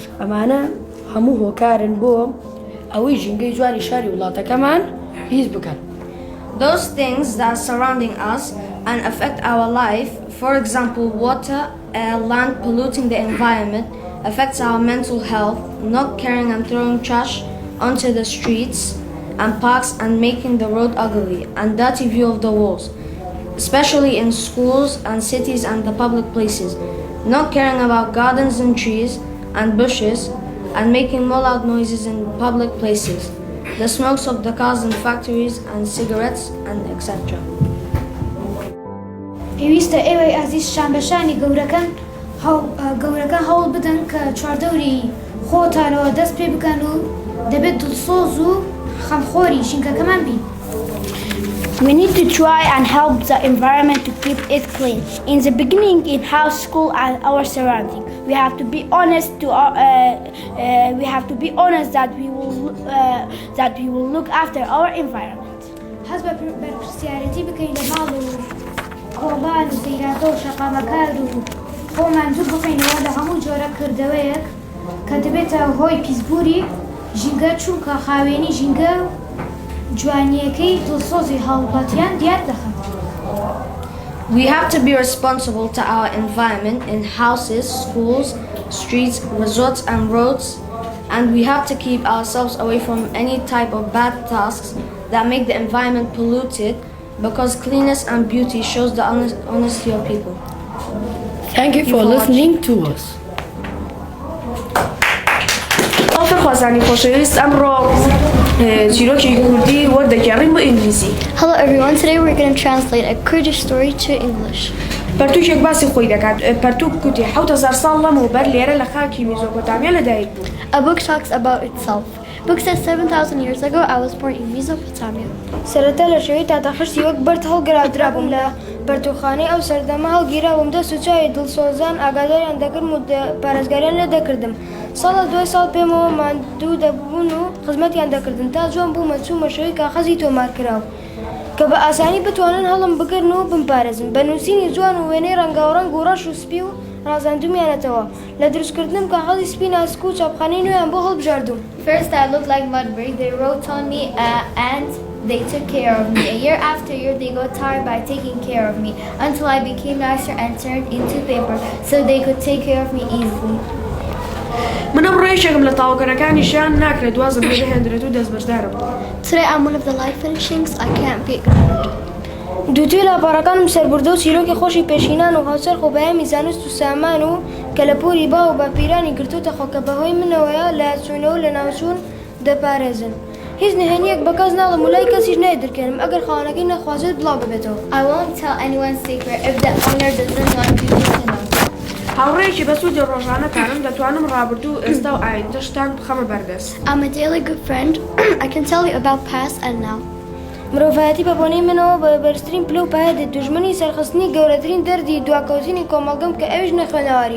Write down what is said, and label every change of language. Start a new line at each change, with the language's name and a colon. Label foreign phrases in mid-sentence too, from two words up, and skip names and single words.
Central Kurdish: ئەمانە هەموو هۆکارن بۆ ئەوەی ژینگەی جوانی شاری وڵاتەکەمان هیچ بکەن.
English: Those things that are surrounding us and affect our life, for example, water, air, land polluting the environment, affects our mental health, not carrying and throwing trash onto the streets and parks and making the road ugly and dirty view of the walls, especially in schools and cities and the public places, not caring about gardens and trees and bushes and making more loud noises in public places, the smokes of the cars and factories and cigarettes and etc.
Central Kurdish: پێویستە ئێوەی ئازیز شانبەشانی گەورەکە هەوڵ بدەن کە چواردەوری خۆتانەوە دەست پێ بکەن و دەبێت دڵسۆز و خەمخۆری ژینگەکەمان بین.
English: We need to try and help the environment to keep it clean. In the beginning, in house, school, and our surrounding, we have to be honest that we will look after our environment.
Central Kurdish: هەز بە بەرپرسیارەتی بکەین لە ماڵ و کۆڵان و زەیراتە و شەقامەکار و خۆمان دوور بخەینەوە لە هەموو جۆرە کردەوەیەک کە دەبێتە هۆی پیسبووری ژینگە چونکە خاوێنی ژینگە جوانیەکەی دڵسۆزی هاوڵاتیان دیار دەخەن.
English: We have to be responsible to our environment in houses, schools, streets, resorts and roads, and we have to keep ourselves away from any type of bad tasks that make the environment polluted because cleanness and beauty shows the honesty of people. Thank you for listening to us.
Central Kurdish: خوازانی خۆشەویست ئەمڕۆ چیرۆکی کوردی وەردەگێڕین بۆ ئینگلیزی.
English: Hello everyone, today we're going to translate a Kurdish story to English.
Central Kurdish: پەرتووکێک باسی خۆی دەکات. پەرتووک کوتی 7,000 ساڵ لەمەوبەر لێرە لە خاکی میزۆپۆتامیا لەدایک بوو.
English: A book talks about itself. Book says 7,000 years ago I was born in Mesopotamia.
Central Kurdish: سەرەتا لە شەوەی تاتەخشتی وەک بەرد هەڵگرادرابووم لە پەرتوخانەی ئەو سەردەمە هەڵگیراوم دەست و چاوی دڵسۆزان ئاگاداریان دەکردم و پارێزگاریان لێ دەکردم. ساڵە دوای ساڵ پێمەوە ماندوو دەبوون و خزمەتیان دەکردن تا جوان بوومە چوومە شەوەی کاغەزی تۆمار کراوە کە بە ئاسانی بتوانن هەڵم بگرن و بمپارێزن بە نووسینی جوان و وێنەی ڕەنگاوڕەنگ و ڕەش و سپی و ڕازاندومیانەتەوە لە دروستکردنم کاغەزی سپی ناسک و چاپخانەی نوێیان بۆ هەڵبژاردوم.
English: First I looked like Margaret. They wrote on me and they took care of me. Year after year they got tired by taking care of me until I became nicer and turned into paper so they could take care of me easily.
Central Kurdish: من ئەمڕۆ یەکێکم لە تاوەکەرەکانیشیان ناکرێت دوازم لێ بهێنرێت و دەستبەردارم.
English: Today I'm one of the light finishings. I can't be ignored.
Central Kurdish: دووتوی لاپەڕەکانم سەربردە و چیرۆکی خۆشی پێشینان و هاوسەر خۆبایەمی زانست و سامان و کە لە پۆری با و باپیرانی گرتوتە خۆکە بەهۆی منەوەیە لە چوونەوە لە ناوچوون دەپارێزن. هیچ نهێنیەک بە کەس ناڵم و لای کەسیش نایدرکێنم ئەگەر خاوەنەکەی نەخوازێت بڵاو ببێتەوە.
English: I won't tell anyone's secret if the owner doesn't want people to know.
Central Kurdish: هاوڕێیەکی بەسوودی ڕۆژانەکانم دەتوانم ڕابردوو ئێستا و ئایندەشتان بخەمە بەردەست.
English: I'm a daily good friend. I can tell you about past and now.
Central Kurdish: مرۆڤایەتی بە بۆنەی منەوە بە بەرزترین پلە و پایە دێت دوژمنی سەرخستنی گەورەترین دەردی دواکەوتنی کۆمەڵگەم کە ئەویش نەخوێنەواریە.